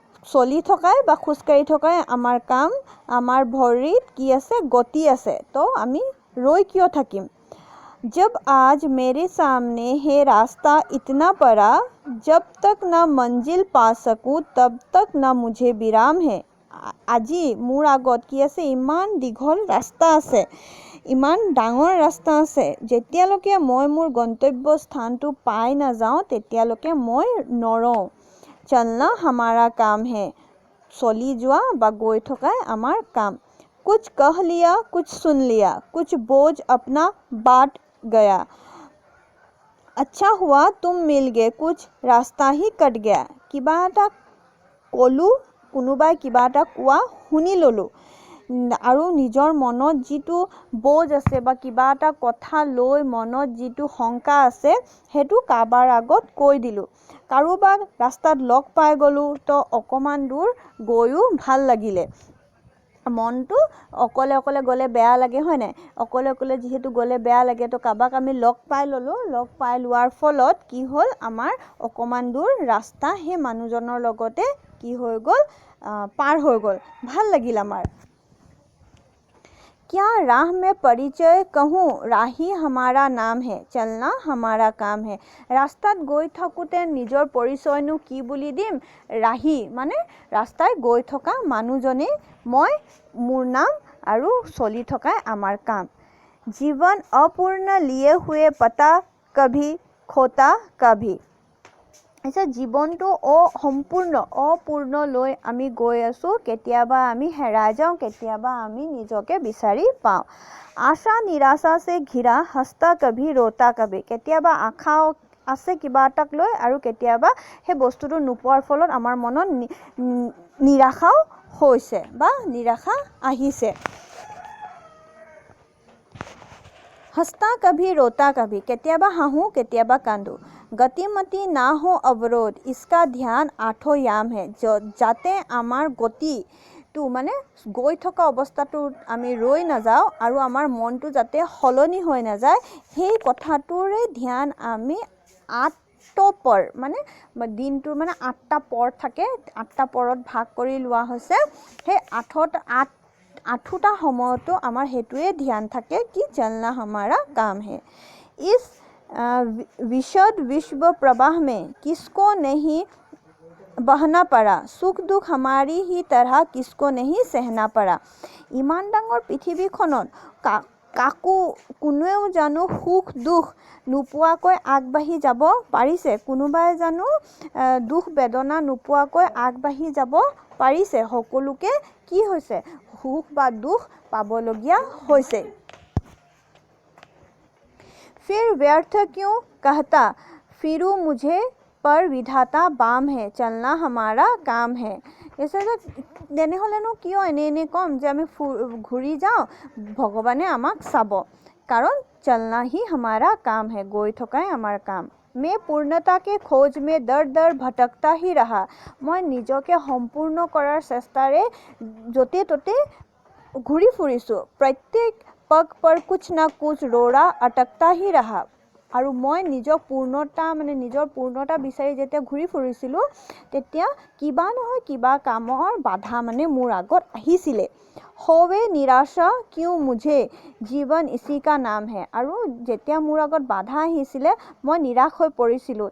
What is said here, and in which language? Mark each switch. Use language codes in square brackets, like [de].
[as] চলি থকাই বা খোজকাঢ়ি থকাই আমাৰ কাম। আমাৰ ভৰিত কি আছে? গতি আছে। তো আমি ৰৈ কিয় থাকিম? [hi] जब आज मेरे सामने है रास्ता इतना बड़ा, जब तक ना मंजिल पा सकूं तब तक ना मुझे विराम है। [as] আজি মোৰ আগত কি আছে? ইমান দীঘল ৰাস্তা আছে, ইমান ডাঙৰ ৰাস্তা আছে। যেতিয়ালৈকে মই মোৰ গন্তব্য স্থানটো পাই নাযাওঁ তেতিয়ালৈকে মই নৰওঁ। [hi] चलना हमारा काम है। [as] চলি যোৱা বা গৈ থকাই আমাৰ কাম। [hi] कुछ कह लिया, कुछ सुन लिया, कुछ बोझ अपना बाट गया। अच्छा हुआ तुम मिल गए, कुछ रास्ता ही कट गया। [as] কিবা এটা ক'লোঁ, কোনোবাই কিবা এটা কোৱা শুনি ল'লোঁ আৰু নিজৰ মনত যিটো বোজ আছে বা কিবা এটা কথা লৈ মনত যিটো শংকা আছে সেইটো কাৰোবাৰ আগত কৈ দিলোঁ। কাৰোবাক ৰাস্তাত লগ পাই গ'লোঁ, তো অকণমান দূৰ গৈও ভাল লাগিলে। মনটো অকলে অকলে গ'লে বেয়া লাগে, হয় নাই? অকলে অকলে যিহেতু গ'লে বেয়া লাগে, তো কাৰোবাক আমি লগ পাই ল'লোঁ। লগ পাই লোৱাৰ ফলত কি হ'ল? আমাৰ অকণমান দূৰ ৰাস্তা সেই মানুহজনৰ লগতে কি হৈ গ'ল? পাৰ হৈ গ'ল। ভাল লাগিল আমাৰ। [hi] क्या राह में परिचय कहूँ, राही हमारा नाम है। चलना हमारा काम है। [as] ৰাস্তাত গৈ থাকোঁতে নিজৰ পৰিচয়নো কি বুলি দিম? ৰাহি, মানে ৰাস্তাই গৈ থকা মানুহজনেই মই, মোৰ নাম, আৰু চলি থকাই আমাৰ কাম। [hi] जीवन अपूर्ण लिए हुए पता कभी खोता कभी। [as] আচ্ছা, জীৱনটো অপূৰ্ণ লৈ আমি গৈ আছোঁ। কেতিয়াবা আমি হেৰাই যাওঁ, কেতিয়াবা আমি নিজকে বিচাৰি পাওঁ। [hi] আশা নিৰাশা से घिरा, हंसता कभी रोता कभी। [as] কেতিয়াবা আশা আছে কিবা এটাক লৈ আৰু কেতিয়াবা সেই বস্তুটো নোপোৱাৰ ফলত আমাৰ মনত নিৰাশাও হৈছে বা নিৰাশা আহিছে। [hi] हंसता कभी रोता कभी। [as] কেতিয়াবা হাঁহো, কেতিয়াবা কান্দো। [hi] गतिमति ना हो अवरोध, इसका ध्यान आठों याम है। [as] যাতে আমাৰ গতি টো মানে গৈ থকা অৱস্থাটোত আমি ৰৈ নাযাওঁ আৰু আমাৰ মনটো যাতে সলনি হৈ নাযায়, সেই কথাটোৰে ধ্যান আমি 8 পৰ মানে দিনটোৰ মানে 8টা পৰ থাকে, 8টা পৰত ভাগ কৰি লোৱা হৈছে। সেই 8টা সময়তো আমাৰ সেইটোৱে ধ্যান থাকে কি [hi] চলনা हमारा काम है। इस विशद विश्व प्रवाह में किसको नहीं बहना पड़ा, सुख दुख हमारी ही तरह किसको नहीं सहना पड़ा। [as] ইমান ডাঙৰ পৃথিৱীখনত কাকো কোনেও জানো সুখ দুখ নোপোৱাকৈ আগবাঢ়ি যাব পাৰিছে? কোনোবাই জানো দুখ বেদনা নোপোৱাকৈ আগবাঢ়ি যাব পাৰিছে? সকলোকে কি হৈছে? সুখ বা দুখ পাবলগীয়া হৈছে। [hi] फिर व्यर्थ क्यों कहता फिरू मुझे पर विधाता बाम है, चलना हमारा काम है। [as] তেনেহ'লেনো কিয় এনে কম যে আমি ঘূৰি যাওঁ, ভগৱানে আমাক চাব, কাৰণ [hi] চলনা ही हमारा काम है, [as] গৈ থকাই আমাৰ কাম। [hi] मैं पूर्णता के खोज में दर दर भटकता ही रहा, [as] মই নিজকে সম্পূৰ্ণ কৰাৰ চেষ্টাৰে য'তে ত'তে ঘূৰি ফুৰিছোঁ। [hi] प्रत्येक पग पर कुछ ना कुछ रोड़ा अटकता ही रहा, [as] আৰু মই নিজৰ পূৰ্ণতা বিচাৰি যেতিয়া ঘূৰি ফুৰিছিলোঁ তেতিয়া কিবা নহয় কিবা কামৰ বাধা মানে মোৰ আগত আহিছিলে। [hi] होवे निराशा क्यों मुझे जीवन इसी का नाम है, [as] আৰু যেতিয়া মোৰ আগত বাধা আহিছিলে মই নিৰাশ হৈ পৰিছিলোঁ।